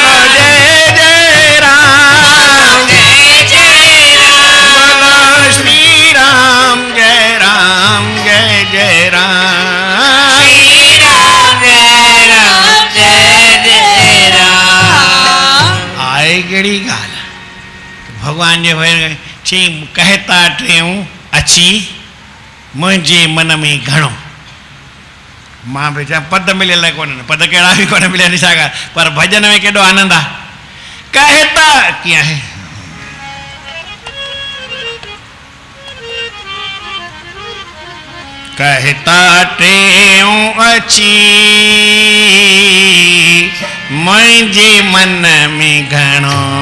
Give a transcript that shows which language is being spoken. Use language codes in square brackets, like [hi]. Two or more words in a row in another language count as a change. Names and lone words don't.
[hi] बोलो जय जय राम जय जय राम। बोलो श्री राम जय राम जय जय राम। श्री राम जय राम जय जय राम। [sd] आए कहिड़ी ॻाल्हि भॻवान जे भई चई कहता टियूं अची मुंहिंजे मन में घणो। मां बि चवां पद मिलियल कोन्हनि, पद कहिड़ा बि कोन मिलिया ॾिसा ॻाल्हि, पर भॼन में केॾो आनंद आहे। कहता कीअं आहे कहता टियूं अची मुंहिंजे मन में घणो।